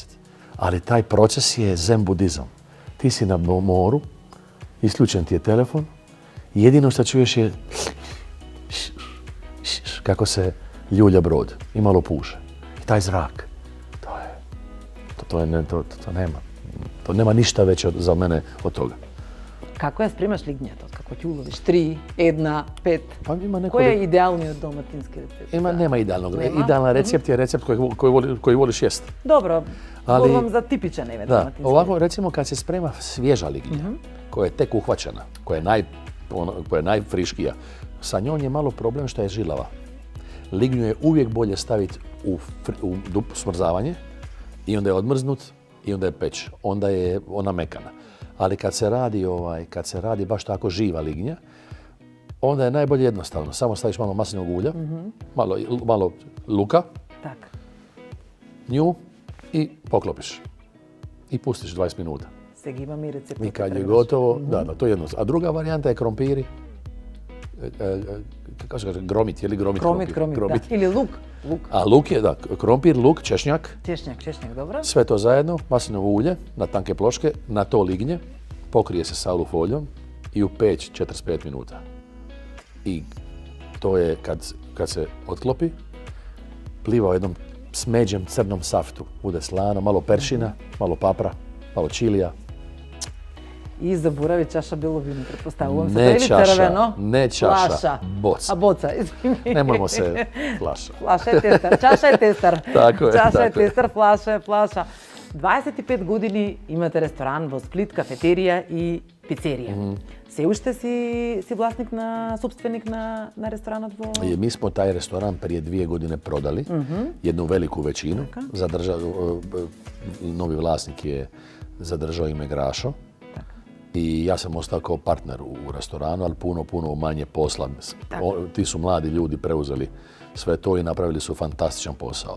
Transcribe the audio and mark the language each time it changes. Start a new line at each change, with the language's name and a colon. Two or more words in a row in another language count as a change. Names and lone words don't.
Croatian: Ali taj proces je zen budizam. Ti si na moru, isključen ti je telefon, i jedino što čuješ je kako se ljulja brod i malo puše. I taj zrak, to nema ništa veće za mene od toga.
Macedonian: Како ја спремаш лигњето? Како ќе уловиш? 3, 1, 5?
Croatian: Pa ima neko...
Macedonian: Кој е идеалниот доматински рецепт?
Croatian: Nema idealnog. Nema? Idealan recept je recept koji voliš jest.
Macedonian: Добро,
Croatian: Ali-
Macedonian: зборувам за типичен еве
Croatian: Da,
Macedonian: доматински.
Croatian: ovako recimo kad se sprema svježa lignja, koja je tek uhvaćena, koja je najfriškija, sa njom je malo problem što je žilava. Lignju je uvijek bolje staviti u smrzavanje i onda je odmrznut i onda je peć. Onda je ona mekana. Ali kad se radi baš tako živa lignja, onda je najbolje jednostavno. Samo staviš malo maslinovog ulja, malo luka,
Macedonian: Так.
Croatian: nju i poklopiš. I pustiš 20 minuta.
Macedonian: Сега имам и рецепт.
Croatian: I kad je gotovo, da, to je jedno. A druga varijanta je krompiri. Kako se kaže, gromit, je li gromit?
Macedonian: Кромит, да. Или лук.
Croatian: A luk je, da, krompir, luk, češnjak, Češnjak, dobro. sve to zajedno, maslinovo ulje na tanke ploške, na to lignje, pokrije se sa alufolijom i u peć 45 minuta. I to je kad se otklopi, pliva u jednom smeđem crnom saftu. Bude slano, malo peršina, malo papra, malo čilija.
Macedonian: И заборави чаша бело вино, претпоставувам се.
Croatian: Ne
Macedonian: Или
Croatian: čaša,
Macedonian: црвено?
Croatian: ne čaša,
Macedonian: Флаша.
Croatian: boca.
Macedonian: А боца, извини.
Croatian: Nemojmo se flaša.
Macedonian: Флаша е тестар, чаша е тестар. Тако е, Чаша е тако е. тестар, флаша е флаша. 25 години имате ресторан во Сплит, кафетерија и пицерија. Се уште си власник собственик на ресторанот во...
Croatian: Mi smo taj restoran prije 2 godine prodali, jednu veliku većinu. Novi vlasnik je zadržao ime Grašo. I ja sam ostao kao partner u restoranu, ali puno manje posla. Ti su mladi ljudi preuzeli sve to i napravili su fantastičan posao.